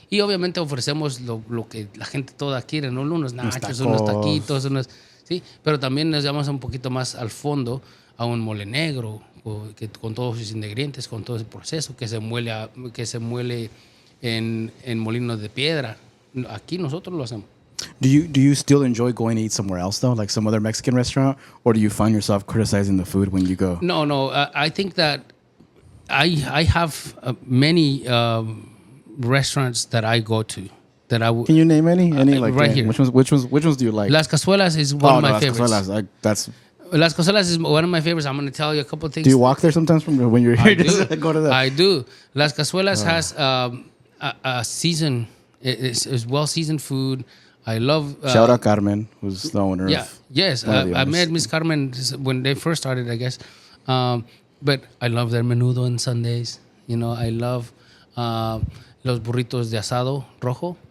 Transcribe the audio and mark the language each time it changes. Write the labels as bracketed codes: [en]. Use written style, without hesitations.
[es] Y obviamente ofrecemos lo que la gente toda quiere, ¿no? Unos nachos, unos taquitos, ¿sí? Pero también nos llevamos un poquito más al fondo a un mole negro, con todos sus ingredientes, con todo ese proceso que se muele en molinos de piedra. Aquí nosotros lo hacemos. [en] Do you still enjoy going to eat somewhere else though, like some other Mexican restaurant, or do you find yourself criticizing the food when you go? No. I think that I have many restaurants that I go to. Can you name any? Like right here. Which ones do you like? Las Cazuelas is one of my favorites. Las Cazuelas is one of my favorites. I'm going to tell you a couple of things. Do you walk there sometimes from when you're here? Go to that. I do. Las Cazuelas has a season. It's well seasoned food. I love. Shout out Carmen, who's the owner. Yeah. Of Yes. one of the I owners. met Miss Carmen when they first started, I guess. But I love their menudo on Sundays. You know, I love [es] los burritos de asado rojo.